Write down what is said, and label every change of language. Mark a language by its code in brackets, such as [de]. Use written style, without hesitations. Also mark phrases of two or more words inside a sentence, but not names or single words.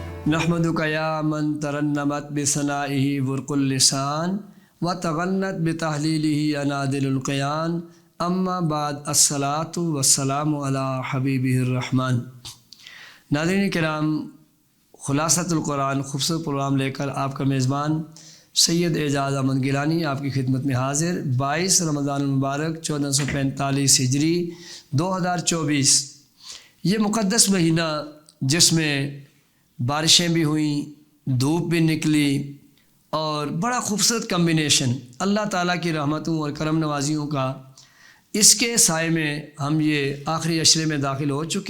[ar] نحمدک یا من ترنمت بثنائہ برق اللسان و تغنت بتحلیلہ انادل القیان اما بعد الصلاۃ والسلام علی حبیبہ الرحمن۔ [ur] ناظرین کرام، خلاصۃ القرآن خوبصورت پروگرام لے کر آپ کا میزبان سید اعجاز احمد گیلانی آپ کی خدمت میں حاضر۔ 22 رمضان المبارک 1445 ہجری 2024، یہ مقدس مہینہ جس میں بارشیں بھی ہوئیں، دھوپ بھی نکلی اور بڑا خوبصورت کمبینیشن اللہ تعالیٰ کی رحمتوں اور کرم نوازیوں کا، اس کے سائے میں ہم یہ آخری عشرے میں داخل ہو چکے۔